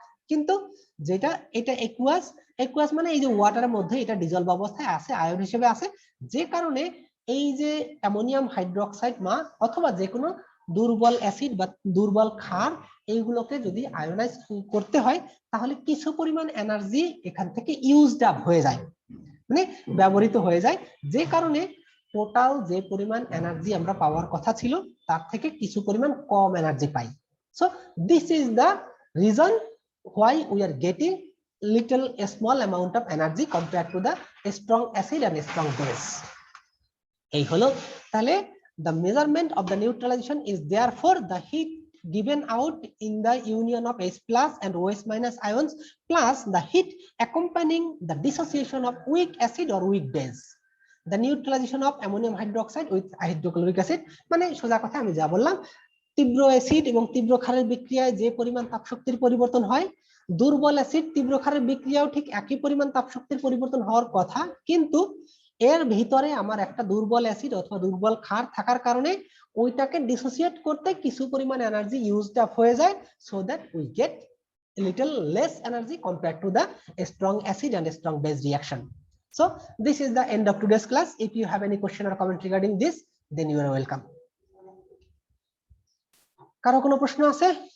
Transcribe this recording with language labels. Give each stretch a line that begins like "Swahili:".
Bangla: কিন্তু যেটা এটা একুয়াস মানে এই যে ওয়াটারের মধ্যে এটা ডিজলভ অবস্থায় আছে, আয়ন হিসেবে আছে, যে কারণে এই যে অ্যামোনিয়াম হাইড্রোক্সাইড অথবা যে কোনো দুর্বল অ্যাসিড বা দুর্বল ক্ষার এইগুলোকে যদি আয়োনাইজ করতে হয় তাহলে কিছু পরিমাণ এনার্জি এখান থেকে ইউজড আপ হয়ে যায়, মানে ব্যবহৃত হয়ে যায়, যে কারণে টোটাল যে পরিমাণ এনার্জি আমরা পাওয়ার কথা ছিল তার থেকে কিছু পরিমাণ কম energy pi.
English: So this is the reason why we are getting a small amount of energy compared to the strong acid and strong base.
Bangla: এই হলো তাহলে
English: the measurement of the neutralization is therefore the heat given out in the union of H+ and OH- ions plus the heat accompanying the dissociation of weak acid or weak base. The neutralization of ammonium hydroxide with hydrochloric acid
Bangla: মানে সোজা কথা আমি যা বললাম, তীব্র acid এবং তীব্র ক্ষারের বিক্রিয়ায় যে পরিমাণ তাপশক্তির পরিবর্তন হয়, দুর্বল অ্যাসিড তীব্র ক্ষারের বিক্রিয়াও ঠিক একই পরিমাণ তাপশক্তির পরিবর্তন হওয়ার কথা, কিন্তু এর ভিতরে আমার একটা দুর্বল অ্যাসিড অথবা দুর্বল ক্ষার থাকার কারণে ওইটাকে ডিসোসিয়েট করতে কিছু পরিমাণ এনার্জি ইউজড আপ হয়ে যায়,
English: So that we get little less energy compared to the strong acid and strong base reaction. So this is the end of today's class. If you have any question or comment regarding this, then you are welcome.
Bangla: কারো কোনো প্রশ্ন আছে?